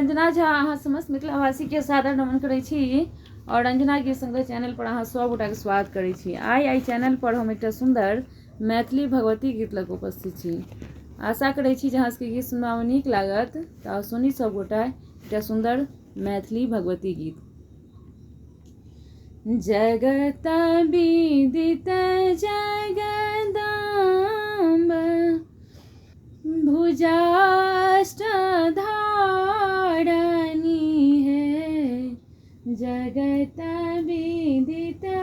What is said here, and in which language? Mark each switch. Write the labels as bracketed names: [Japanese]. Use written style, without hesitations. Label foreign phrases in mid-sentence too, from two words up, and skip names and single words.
[Maithili] झा अहाँ समस्त मिथिलावासी के सादर नमन करै छी और अंजना गीत संग्रह चैनल पर अहाँ सब गोटा के स्वागत करै छी। आई चैनल पर हम एक सुंदर मैथिली भगवती गीत लग उपस्थित छी। आशा करै छी जे अहाँ सबके गीत सुनबा में नीक लागत तऽ सुनी सब गोटा एक सुंदर मैथिली भगवती गीत। जगत विदित जगदम्ब भुजाष्ट धारणी है, जगत विदित